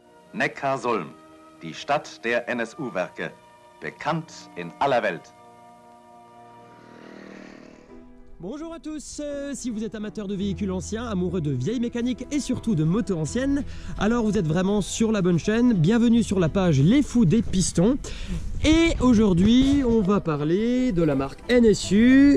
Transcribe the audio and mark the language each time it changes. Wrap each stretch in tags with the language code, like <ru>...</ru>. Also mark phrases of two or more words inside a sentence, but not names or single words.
<de>Neckarsulm, die Stadt der NSU-Werke, bekannt in aller Welt.</de> <fr>Bonjour à tous, si vous êtes amateur de véhicules anciens, amoureux de vieilles mécaniques et surtout de motos anciennes, alors vous êtes vraiment sur la bonne chaîne. Bienvenue sur la page Les Fous des Pistons. Et aujourd'hui, on va parler de la marque NSU.</fr>